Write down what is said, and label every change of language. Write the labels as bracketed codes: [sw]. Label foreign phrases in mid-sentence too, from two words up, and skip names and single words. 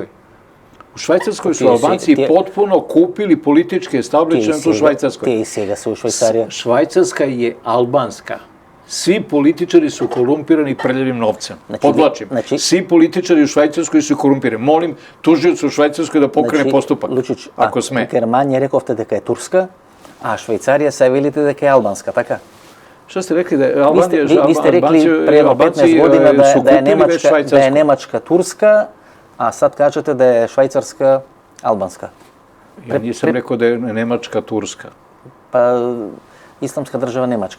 [sr] U Švajcarskoj su Albanci potpuno kupili političke establishmente u Švajcarskoj. Ti i сега su u Švajcarija. Švajcarska je albanska. Svi političari su korumpirani prljavim novcem. Podvlačim. Svi političari u Švajcarskoj su korumpirani. Molim tužioca u Švajcarskoj da pokrene postupak, ako sme. [mk] Германија рековте дека е турска, а Швајцарија се велите дека е албанска, така? [sr] Šta ste rekli da je Albanija... Vi ste rekli pre 15 godina da je Nemačka turska, a sad kažete da je Švajcarska albanska. Ja nisam rekao da je Nemačka turska. Pa, Islamska država Nemačka.